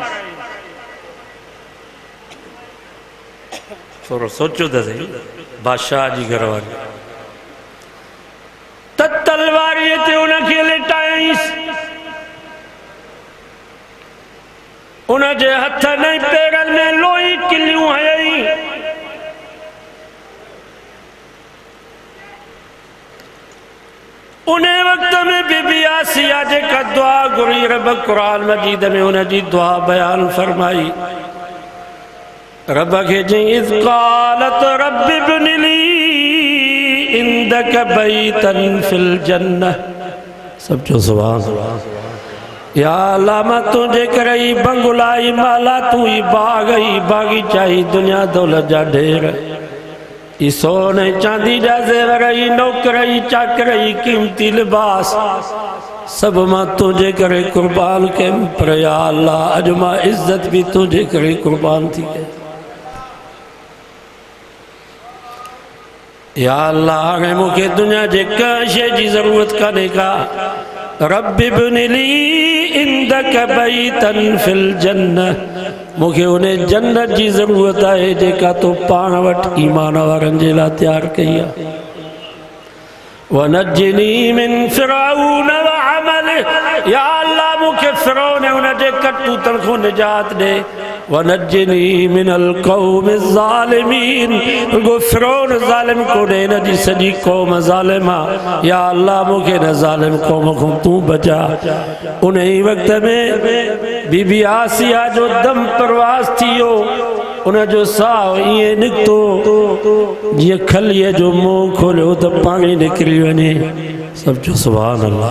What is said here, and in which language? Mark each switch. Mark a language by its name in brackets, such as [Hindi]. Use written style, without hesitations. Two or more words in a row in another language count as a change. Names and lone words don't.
[Sindhi] थोरो सोचो त सही बादशाह जी घरवारी त तलवारीअ ते उनखे लिटाईंसि उन जे हथनि ऐं पेरनि में लोही किलियूं हयईं। उन वक़्त में बीबी आसिया जेका दुआ घुरी रब क़ुरान मजीद में उन जी दुआ बयान फरमाई रब खे चई [Arabic] إذ قالت رب ابن لي عندك بيتا في الجنة [Sindhi] सब जो [Arabic] سبحان الله. يا الله [Sindhi] मां तुंहिंजे करे ई बंगला ई माला तू ई बाग ई बागीचा ई दुनिया दौलत जा ढेर ई सोन ई चांदी जा ज़ेवर ई नौकर ई चाकर ई कीमती लिबास सब मां तुंहिंजे करे कुर्बान कयमि पर [Arabic] يا الله [Sindhi] अॼु मां इज़्ज़त भी तुंहिंजे करे कुर्बान थी कयां। [Arabic] يا الله [Sindhi] हाणे मूंखे दुनिया जे कंहिं शइ जी ज़रूरत कान्हे का [Arabic] رب ابن لي عندك بيتا في الجنة [Sindhi] मूंखे उन जन्नत जी ज़रूरत आहे जेका तो पाण वटि ईमान वारनि जे लाइ तयारु कई आहे। [Arabic] ونجني من فرعون وعمله يا الله [Sindhi] मूंखे फिरऔन उन जे करतूतनि खां निजात ॾे। [Arabic] ونجني من القوم الظالمين [Sindhi] रुगो फिरऔन ज़ालिम कोन्हे हिन जी सॼी क़ौम ज़ालिम आहे। [Arabic] يا الله [Sindhi] मूंखे हिन ज़ालिम क़ौम खां तूं बचा। उन ई वक़्त में बीबी आसिया जो दम परवाज़ थी वियो उन जो साह ईअं निकितो जीअं खलीअ जो मुंहुं खोलियो त पाणी निकिरी वञे सब जो [Arabic] سبحان الله.